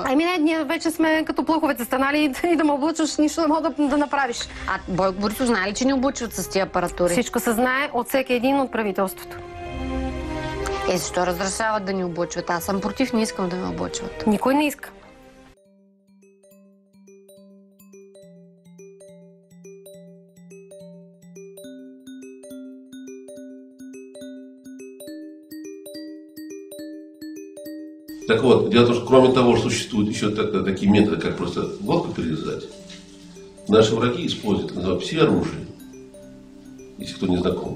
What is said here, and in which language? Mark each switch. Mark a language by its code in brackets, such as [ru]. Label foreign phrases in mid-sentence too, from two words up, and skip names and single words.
[bg] Ние вече сме като плъховете станали и да ме облъчваш, нищо не мога да направиш. А Бойко Борисов знае ли, че ни облъчват с тия апаратури? Всичко се знае от всеки един от правителството. Защо разрешават да ни облъчват? Аз съм против, не искам да ме облъчват. Никой не иска. [ru] Так вот, дело в том, что кроме того, что существуют еще такие методы, как просто водку перевязать, наши враги используют, называют пси-оружие, если кто не знаком.